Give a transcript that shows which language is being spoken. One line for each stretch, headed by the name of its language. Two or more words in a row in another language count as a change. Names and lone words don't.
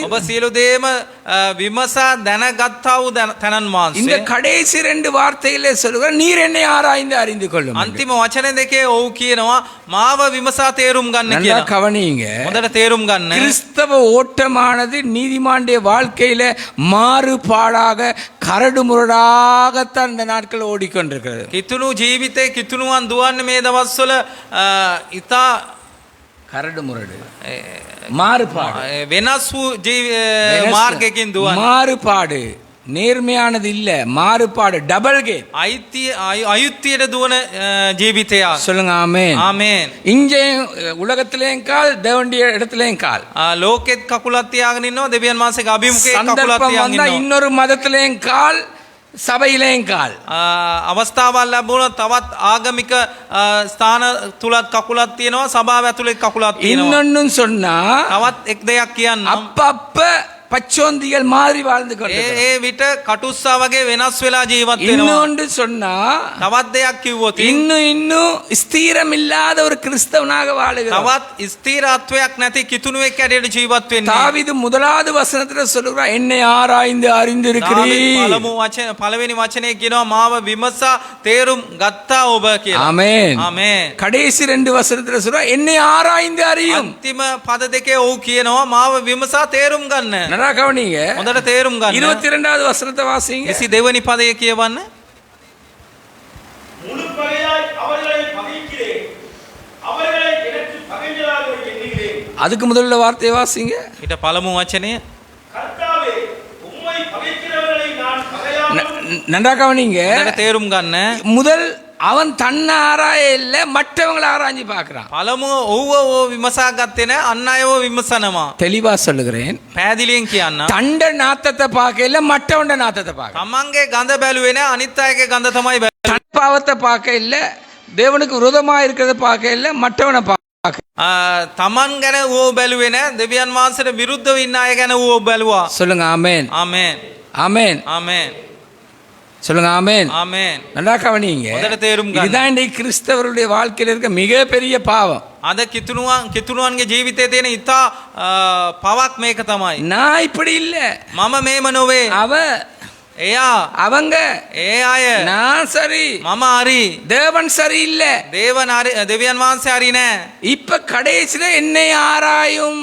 Sinhala: ඔබ සියලු දේම විමසා දැනගත්තා වූ තැනන්
Tamil: இந்த
Sinhala: වහන්සේ.
Tamil: கடைசி 2 வார்த்தையிலே சொல்லுகிற நீர் என்னை ஆராய்ந்து அறிந்து கொள்ளும்.
Sinhala: අන්තිම වචන දෙකේ ඔව් කියනවා මාව විමසා තේරුම් ගන්න
Tamil: நல்லா
Sinhala: කියලා.
Tamil: கவனிங்க.
Sinhala: හොඳට තේරුම් ගන්න.
Tamil: கிறிஸ்தவ ஓட்டமானது நீதிமானுடைய வாழ்க்கையில மாறுபாடாக கரடுமுரடாகத்தான் இந்த நாட்கள் ஓடிக்கொண்டிருக்கிறது.
Sinhala: කිතුණු ජීවිතේ කිතුණුවන් දුවන්නේ මේ දවස්වල ඉතා
Tamil: கரடுமுரடு மாறுபாடு
Sinhala: වෙනස් වූ මාර්ගයකින් දුවන්නේ.
Tamil: மாறுபாடு நேர்மையானது இல்ல, மாறுபாடு
English: double game.
Sinhala: අයුක්තියට දුවන ජීවිතයක්.
Tamil: சொல்லுங்க ஆமென்.
Sinhala: ආමේන්.
Tamil: இங்கே உலகத்திலேயும் கால், தேவனுடைய இடத்திலேயும் கால்.
Sinhala: ලෝකෙත් කකුලක් තියාගෙන ඉන්නවා, දෙවියන් වහන්සේගේ අභිමුඛයේ කකුලක්
Tamil: சந்தர்ப்பம்
Sinhala: තියාගෙන
Tamil: வந்தா
Sinhala: ඉන්නවා.
Tamil: இன்னொரு மதத்திலேயும் கால், சபையிலேயும் கால்.
Sinhala: අවස්ථාවක් ලැබුණොත් තවත් ආගමික ස්ථාන තුලත් කකුලක් තියෙනවා, සභාව ඇතුලේ කකුලක් තියෙනවා.
Tamil: இன்னொன்னு சொன்னா
Sinhala: තවත් එක් දෙයක් කියන්නම්.
Tamil: அப்பப்ப பச்சோந்திகள் மாறி வாழ்ந்து கொண்டு
Sinhala: ඒ විට කටුස්සා වගේ වෙනස් වෙලා ජීවත් වෙනවා.
Tamil: இன்னொன்று சொன்னா
Sinhala: තවත් දෙයක් කිව්වොත්
Tamil: இன்னும் ஸ்திரம் இல்லாத ஒரு கிறிஸ்தவனாக வாழுகிறார்.
Sinhala: තවත් ස්ථිරත්වයක් නැති කිතුණුවෙක් ඇරෙට ජීවත් වෙන්නේ.
Tamil: தாவீது முதலாவது வசனத்துல சொல்லுகிறார், என்னை ஆராய்ந்து அறிந்திருக்கிறீர்.
Sinhala: පළවෙනි වචනේ කියනවා මාව විමසා තේරුම් ගත්තා ඔබ කියලා.
Tamil: ஆமென்.
Sinhala: ආමේන්.
Tamil: கடைசி 2 வசனத்துல சொல்றார், என்னை ஆராய்ந்து அறியும்.
Sinhala: අන්තිම පද දෙකේ ඔව් කියනවා මාව විමසා තේරුම් ගන්න.
Tamil: நல்லா கவனிங்க.
Sinhala: හොඳට තේරුම් ගන්න.
Tamil: 22வது வசனத்தை வாசிங்க.
Sinhala: 22 පදය කියවන්න.
Tamil: முழு பகையாய் அவர்களை பகைக்கிறேன், அவர்களை எனக்கு பகைஞராக எண்ணுகிறேன். அதுக்கு முதல்ல வார்த்தையை வாசிங்க.
Sinhala: ඊට පළමු වචනය
Tamil: கர்த்தாவே, உம்மை பகைக்கிறவர்களை நான் பகையாமல் நன்றா கவனிங்க.
Sinhala: හොඳට තේරුම් ගන්න.
Tamil: முதல் அவன் தன்னை ஆராய இல்ல, மற்றவங்களை ஆராய்ஞ்சு பார்க்கிறான்.
Sinhala: පළමුව ඔව්ව විමසා ගත්තේ නැහැ, අන් අයව විමසනවා.
Tamil: தெளிவா சொல்லுகிறேன்.
Sinhala: පැහැදිලියෙන් කියන්න.
Tamil: தண்ட நாத்தத்தை பார்க்க இல்ல, மற்றவண்ட நாத்தத்தை பார்க்க.
Sinhala: තමන්ගේ ගඳ බැලුවේ නැහැ, அனிත් අයගේ ගඳ තමයි බැලුවේ.
Tamil: தன் பாவத்தை பார்க்க இல்ல, தேவனுக்கு விரோதமா இருக்கிறத பார்க்க இல்ல, மற்றவனை பார்க்க.
Sinhala: තමන් ගැන ඌ බැලුවේ නැහැ, දෙවියන් වහන්සේට විරුද්ධව ඉන්න අය ගැන ඌ බැලුවා.
Tamil: சொல்லுங்க ஆமென்.
Sinhala: ආමේන්.
Tamil: ஆமென்.
Sinhala: ආමේன்.
Tamil: சொல்லுங்க ஆமென்.
Sinhala: ආමේන්.
Tamil: நல்லா கவனிங்க.
Sinhala: හොඳට තේරුම් ගන්න.
Tamil: இதுதான் இன்றைக்கு கிறிஸ்தவருடைய வாழ்க்கையில் இருக்க மிகப்பெரிய பாவம்.
Sinhala: අද කිතුණුවන්ගේ ජීවිතයේ තියෙන ඉතා පවක් මේක තමයි.
Tamil: நான் இப்படி இல்ல,
Sinhala: මම මේම නොවේ.
Tamil: அவ
Sinhala: එයා
Tamil: அவங்க,
Sinhala: ඒ අය
Tamil: நான் சரி,
Sinhala: මම හරි.
Tamil: தேவன் சரி இல்ல.
Sinhala: දෙවියන් වහන්සේ හරි නෑ.
Tamil: இப்ப கடைசியில என்னை ஆராயும்,